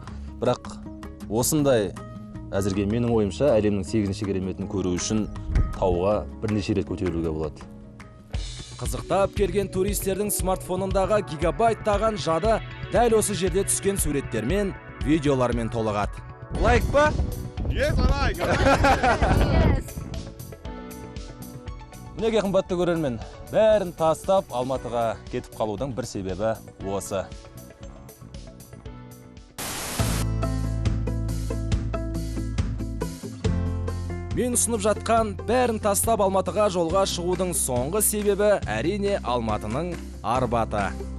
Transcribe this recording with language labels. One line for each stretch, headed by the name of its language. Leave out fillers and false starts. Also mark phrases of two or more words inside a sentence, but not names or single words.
Kazakh: Бірақ осындай әзірге менің ойымша әлемнің 8-ші кереметін көру үшін тауға бірнеше рет көтерілуге болады. Қызықтап келген туристердің смартфонындағы гигабайттаған жады дәл осы жерде түскен суреттермен, видеолармен толығады. Лайк па?
English: Yes, I like.
Kazakh: Неге қымбатты көрермен? Бәрін тастап Алматыға кетіп қалудың бір себебі осы. Мен ұсынып жатқан бәрін тастап Алматыға жолға шығудың соңғы себебі әрине Алматының Арбаты.